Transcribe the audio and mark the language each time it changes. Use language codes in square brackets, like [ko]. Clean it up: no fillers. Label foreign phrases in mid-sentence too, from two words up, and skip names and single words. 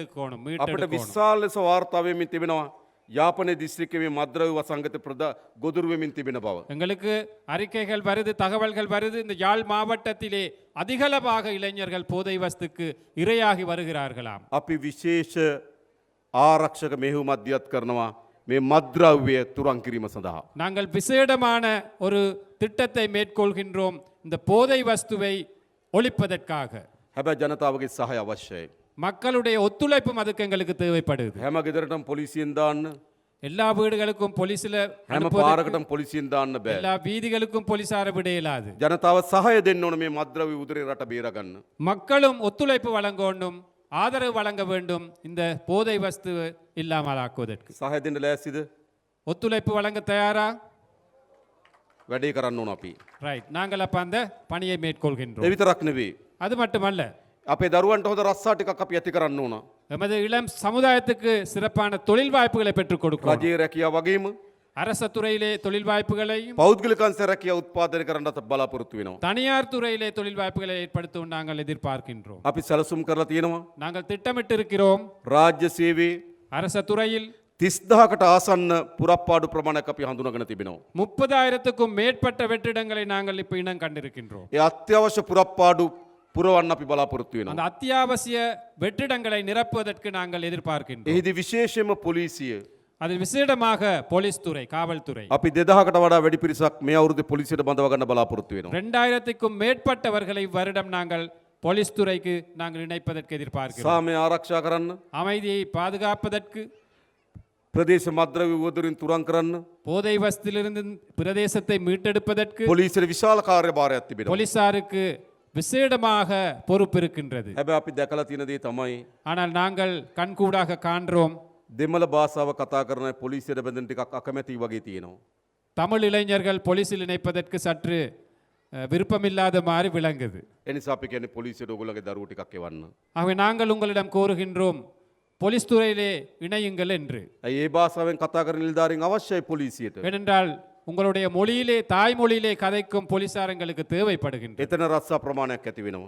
[si] අපිට [ta] மீட்டெடுக்கணும். [si] විශාල ලෙස වාර්තා වෙමින් තිබෙනවා යාපනයේ දිස්ත්‍රික්කයේ මද්‍රව්‍ය වසංගත ගොදුරු වෙමින් තිබෙන බව. [ta] எங்களுக்கு அறிக்கைகள் வருது, தகவல்கள் வருது. இந்த யாழ் மாவட்டத்திலே அதிகளவாக இளைஞர்கள் போதை வஸ்துக்கு இரையாகி வருகிறார்களாம். [si] අපි විශේෂ ආරක්ෂක මෙහෙයුම් අධ්‍යයත් කරනවා මේ මද්‍රව්‍ය තුරන් කිරීම සඳහා. [ta] நாங்கள் விசேடமான ஒரு திட்டத்தை மேற்கொள்கின்றோம் இந்த போதை வஸ்துவை ஒழிப்பதற்காக. [si] හැබැයි ජනතාවගේ සහය අවශ්‍යයි. [ta] மக்களுடைய ஒத்துழைப்பும் அதுக்கு எங்களுக்கு தேவைப்படுது. [si] හැම ගෙදරටම පොලිසියෙන් දාන්න, [ta] எல்லா வீடுகளுக்கும் போலீஸ்ல [si] හැම පාරකටම පොලිසියෙන් දාන්න බෑ. [ta] எல்லா வீதிகளுக்கும் போலீசார விட இயலாது. [si] ජනතාව සහය දෙන්න ඕන මේ මද්‍රව්‍ය උදරේ රට බේරගන්න. [ta] மக்களும் ஒத்துழைப்பு வழங்கணும், ஆதரவு வழங்க வேண்டும் இந்த போதை வஸ்து இல்லாமல் ஆக்குவதற்கு. [si] සහය දෙන්න ලෑස්තිද? [ta] ஒத்துழைப்பு வழங்க தயாரா? [si] වැඩේ කරන්න ඕන අපි. [ta] ரைட், நாங்கள் அப்ப அந்த பணியை [si] ඒ [ta] மேற்கொள்கின்றோம். [si] විතරක් නෙවෙයි. [ta] அது மட்டுமல்ல, [si] අපේ දරුවන්ට හොඳ රස්සා ටිකක් අපි ඇති කරන්න ඕන. [ta] எமது இளம் சமுதாயத்துக்கு சிறப்பான தொழில் வாய்ப்புகளை பெற்றுக் கொடுக்கும். [si] රජයේ රැකියාව වගේම [ta] அரச துறையிலே தொழில் வாய்ப்புகளையும் [si] පෞද්ගලිකංශ රැකියාව උත්පාදනය කරන්නත් බලාපොරොත්තු වෙනවා. [ta] தனியார் துறையிலே தொழில் வாய்ப்புகளை ஏற்படுத்தவும் நாங்கள் எதிர்பார்க்கின்றோம். [si] අපි සැලසුම් කරලා තියෙනවා [ta] நாங்கள் திட்டமிட்டிருக்கிறோம். [si] රාජ්‍ය සේවයේ [ta] அரச துறையில் [si] 30000කට ආසන්න පුරප්පාඩු ප්‍රමාණයක් අපි හඳුනාගෙන තිබෙනවා. [ta] 30,000க்கும் மேற்பட்ட வெற்றிடங்களை நாங்கள் இப்ப இனம் கண்டிருக்கின்றோம். [si] ඒ අත්‍යවශ්‍ය පුරප්පාඩු පුරවන්න අපි බලාපොරොත්තු වෙනවා. [ta] அந்த அத்தியாவசிய வெற்றிடங்களை நிரப்புவதற்கு நாங்கள் எதிர்பார்க்கின்றோம். [si] එහිදී විශේෂයෙන්ම පොලිසිය [ta] அதில் விசேடமாக போலீஸ் துறை, காவல்துறை [si] අපි 2000කට වඩා වැඩි පිරිසක් මේ අවුරුද්දේ පොලිසියට බඳව ගන්න බලාපොරොත්තු වෙනවා. [ta] 2000க்கும் மேற்பட்டவர்களை வருடம் நாங்கள் போலீஸ் துறைக்கு நாங்கள் இணைப்பதற்கு எதிர்பார்க்கிறோம். [si] සාමය ආරක්ෂා කරන්න, [ta] அமைதியை பாதுகாப்பதற்கு, [si] ප්‍රදේශ මද්‍රව්‍ය උවදුරින් තුරන් කරන්න [ta] போதை வஸ்திலிருந்து பிரதேசத்தை மீட்டெடுப்பதற்கு [si] පොලිසියට විශාල කාර්යභාරයක් තිබෙනවා. [ta] போலீசாருக்கு விசேடமாக பொறுப்பு இருக்கின்றது. [si] හැබැයි අපි දැකලා තියෙන දේ තමයි [ta] ஆனால் நாங்கள் கண்கூடாக காண்றோம், [si] දෙමළ භාෂාව කතා කරන අය පොලිසියට බැඳෙන ටිකක් අකමැති වගේ තියෙනවා. [ta] தமிழ் இளைஞர்கள் போலீஸில் இணைப்பதற்கு சற்று விருப்பமில்லாத மாதிரி விளங்குது. [si] ඒ නිසා අපි කියන්නේ පොලිසියට ඔයගොල්ලෝගේ දරුවෝ ටිකක් එවන්න. [ta] ஆகவே நாங்கள் உங்களிடம் கோருகின்றோம் போலீஸ் துறையிலே இணையுங்கள் என்று. [si] ඇයි ඒ භාෂාවෙන් කතා කරන නිලධාරීන් අවශ්‍යයි පොලිසියට. [ta] ஏனென்றால் உங்களுடைய மொழியிலே, தாய்மொழியிலே கதைக்கும் போலீசார் எங்களுக்கு தேவைப்படுகின்றனர். [si] එතන රස්සා ප්‍රමාණයක් ඇති වෙනවා.